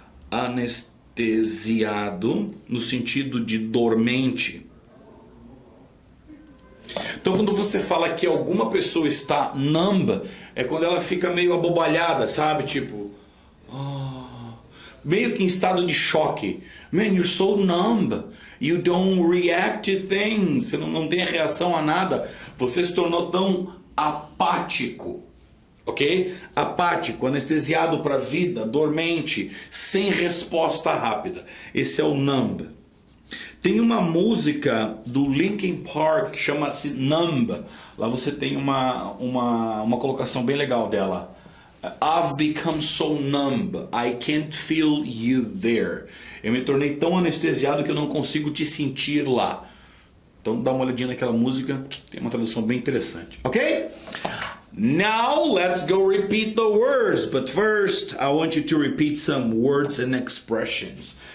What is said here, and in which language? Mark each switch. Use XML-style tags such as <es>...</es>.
<pt>Anestesiado no sentido de dormente. Então, quando você fala que alguma pessoa está numb, é quando ela fica meio abobalhada, sabe? Tipo, meio que em estado de choque.</pt> <en>Man, you're so numb. You don't react to things.</en> <pt>Você não tem reação a nada. Você se tornou tão apático. Ok? Apático, anestesiado para a vida, dormente, sem resposta rápida. Esse é o numb. Tem uma música do Linkin Park que chama-se Numb. Lá você tem uma colocação bem legal dela.</pt> <en>I've become so numb, I can't feel you there.</en> <pt>Eu me tornei tão anestesiado que eu não consigo te sentir lá. Então dá uma olhadinha naquela música, tem uma tradução bem interessante. Ok?</pt> <en>Now let's go repeat the words. But first, I want you to repeat some words and expressions.</en>